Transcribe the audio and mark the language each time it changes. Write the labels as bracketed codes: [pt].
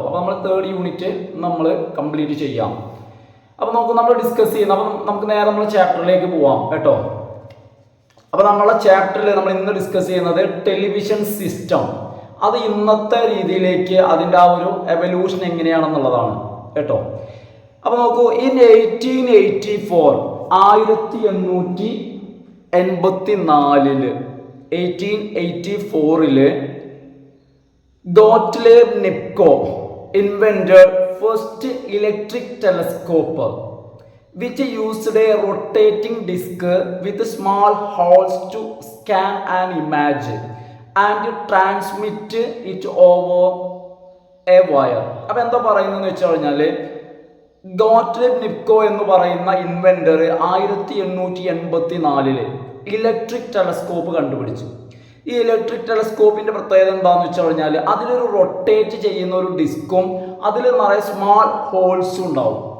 [ml] അപ്പോൾ നമ്മൾ third unit നമ്മൾ കംപ്ലീറ്റ് ചെയ്യാം. അപ്പോൾ നമ്മൾ ഡിസ്കസ് ചെയ്യുന്ന അപ്പം നമുക്ക് നേരെ നമ്മൾ ചാപ്റ്ററിലേക്ക് പോവാം കേട്ടോ. അപ്പോൾ നമ്മളെ ചാപ്റ്ററിൽ നമ്മൾ ഇന്ന് ഡിസ്കസ് ചെയ്യുന്നത് ടെലിവിഷൻ സിസ്റ്റം, അത് ഇന്നത്തെ രീതിയിലേക്ക് അതിൻ്റെ ആ ഒരു എവല്യൂഷൻ എങ്ങനെയാണെന്നുള്ളതാണ് കേട്ടോ. അപ്പോൾ നോക്കൂ, [en] In 1884 1884 Gottlieb Nipkow invented first electric telescope which used a rotating disc with small holes to scan an image and transmit it over a wire. [ml] അപ്പോൾ എന്താ പറയുന്നതെന്ന് വെച്ച് കഴിഞ്ഞാൽ ഗോട്ട്ലിബ് നിപ്കോ എന്ന് പറയുന്ന ഇൻവെന്റർ 1884 ഇലക്ട്രിക് ടെലസ്കോപ്പ് കണ്ടുപിടിച്ചു. ഈ ഇലക്ട്രിക് ടെലസ്കോപ്പിന്റെ പ്രത്യേകത എന്താണെന്ന് വെച്ച് കഴിഞ്ഞാൽ അതിലൊരു റൊട്ടേറ്റ് ചെയ്യുന്ന ഒരു ഡിസ്കും അതിൽ നിറയെ സ്മാൾ ഹോൾസും ഉണ്ടാവും.